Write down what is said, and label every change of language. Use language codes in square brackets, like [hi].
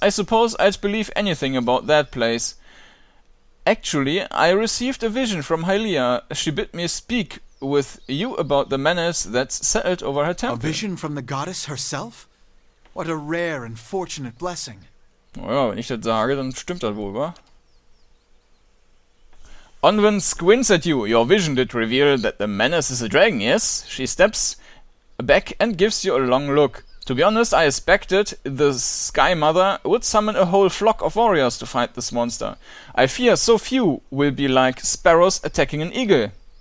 [en] I suppose I'd believe anything about that place. Actually, I received a vision from Hylia. She bid me speak with you about the menace that's settled over her temple. A vision from the goddess herself? What a rare and fortunate blessing. [de] Ja, wenn ich das sage, dann stimmt das wohl, wa? [en] Onwin squints at you. Your vision did reveal that the menace is a dragon, yes? She steps back and gives you a long look. To be honest, I expected the Sky Mother would summon a whole flock of warriors to fight this monster. I fear so few will be like sparrows attacking an eagle.